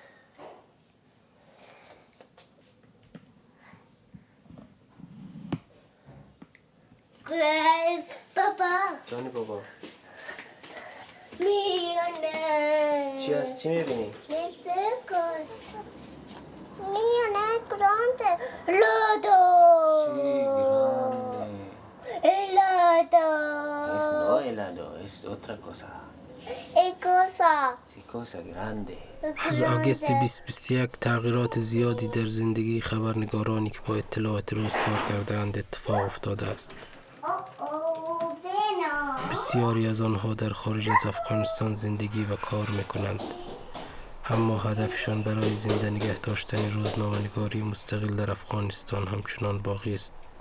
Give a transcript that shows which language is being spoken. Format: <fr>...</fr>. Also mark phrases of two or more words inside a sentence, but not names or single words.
<fa>بابا جانی بابا میونه چی هست؟ چی میبینی؟ میونه گرانده لادو</fa> <es>No helado, es otra cosa. Sí, cosa grande.</es> <fa>از آگوست 2021 تغییرات زیادی در زندگی خبرنگارانی که با اطلاعات روز کار کردند اتفاق افتاده است. بسیاری از آنها در خارج از افغانستان زندگی و کار میکنند، اما هدفشان برای زنده نگه داشتن روزنامه‌نگاری مستقل در افغانستان همچنان باقی است.</fa>